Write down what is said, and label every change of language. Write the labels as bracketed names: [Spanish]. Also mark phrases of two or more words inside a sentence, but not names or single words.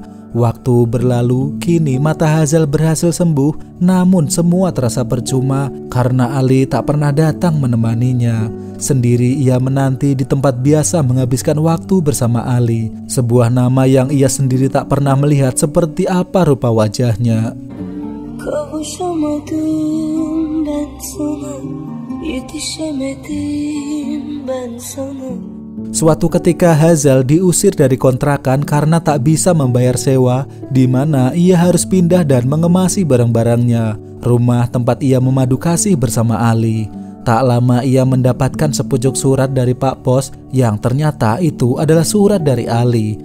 [Indonesian] Waktu berlalu, kini mata Hazal berhasil sembuh, namun semua terasa percuma karena Ali tak pernah datang menemaninya. Sendiri ia menanti di tempat biasa menghabiskan waktu bersama Ali, sebuah nama yang ia sendiri tak pernah melihat seperti apa rupa wajahnya. [Turkish] Kavuşamadım ben sana, yetişemedim ben sana. [Indonesian] Suatu ketika Hazal diusir dari kontrakan karena tak bisa membayar sewa, di mana ia harus pindah dan mengemasi barang-barangnya. Rumah tempat ia memadu kasih bersama Ali. Tak lama ia mendapatkan sepucuk surat dari Pak Pos yang ternyata itu adalah surat dari Ali.